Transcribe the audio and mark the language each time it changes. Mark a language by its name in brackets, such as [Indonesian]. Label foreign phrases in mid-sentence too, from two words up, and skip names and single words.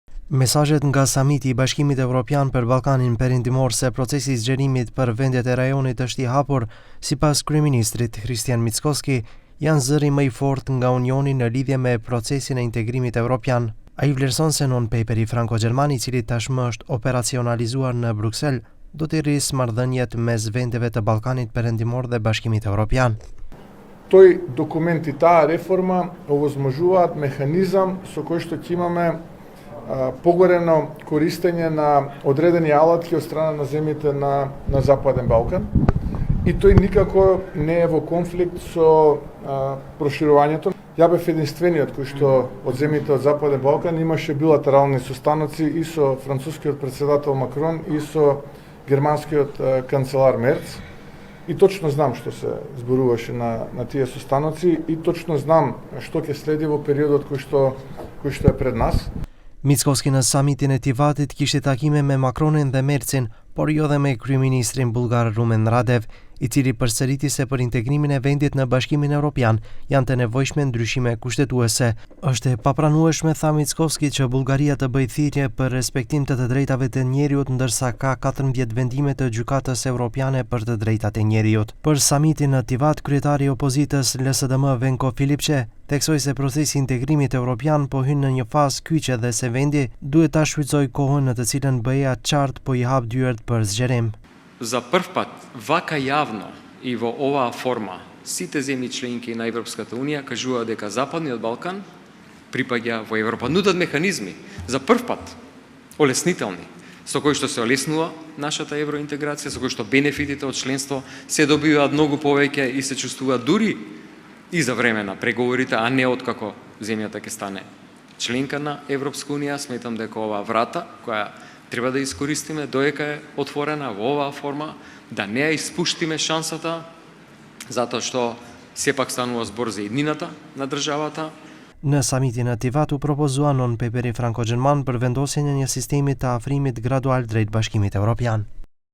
[Albanian] Mesazhet nga samiti i Bashkimit Evropian për Ballkanin Perëndimor se procesi i zgjerimit për vendet e rajonit është i hapur, sipas kryeministrit Christian Mickoski, janë zëri më i fortë nga Unioni në lidhje me procesin e integrimit evropian. Ai vlerëson se non-paperi franko-gjerman, i cili tashmë është operacionalizuar në Bruksel, do të rrisë marrëdhëniet mes vendeve të Ballkanit Perëndimor dhe Bashkimit Evropian. [Macedonian] Тој документ и таа реформа овозможуваат механизам со кој што ќе имаме погорено користење на одредени алатки од страна на земјите на Западен Балкан, и тој никако не е во конфликт со проширувањето. Ја бев единствениот кој што од земјите од Западен Балкан имаше билатерални состаноци и со францускиот председател Макрон и со германскиот канцелар Мерц. И точно знам што се зборуваше на тие состаноци и точно знам што ќе следи во периодот кој што е пред нас. [Albanian] Mickoski në samitin e Tivatit kishte takime me Macronin dhe Mercin, por jo dhe me kryeministrin bullgar Rumen Radev, i cili përsëriti se për integrimin e vendit në Bashkimin Evropian janë të nevojshme ndryshime kushtetuese. Është e papranueshme, tha Mickoski, që Bullgaria të bëjë thirrje për respektim të drejtave të njeriut, ndërsa ka 14 vendime të Gjykatës Evropiane për të drejtat e njeriut. Për samitin në Tivat, kryetari i opozitës LSDM Venko Filipçe theksoi se procesi i integrimit evropian po hyn në një fazë kyçe dhe se vendi duhet ta shfrytëzojë kohën në të cilën BE-ja qartë po i hap dyert për zgjerim. [Macedonian] За прв пат, вака јавно и во оваа форма, сите земји членки на Европската Унија кажуваат дека Западниот Балкан припаѓа во Европа. Нудат механизми за прв пат, олеснителни, со кои што се олеснува нашата евроинтеграција, со кои што бенефитите од членство се добиваат многу повеќе и се чувствуваат дури и за време на преговорите, а не откако земјата ќе стане членка на Европска Унија. Сметам дека оваа врата, која треба да искористиме доека е отворена во оваа форма, да не ја испуштиме шансата, затоа што сепак станува збор за еднината на државата. [Albanian] Në samitin e Tivat u propozua non-paperi franko-gjerman për vendosjen e një sistemi të afrimit gradual drejt Bashkimit Evropian.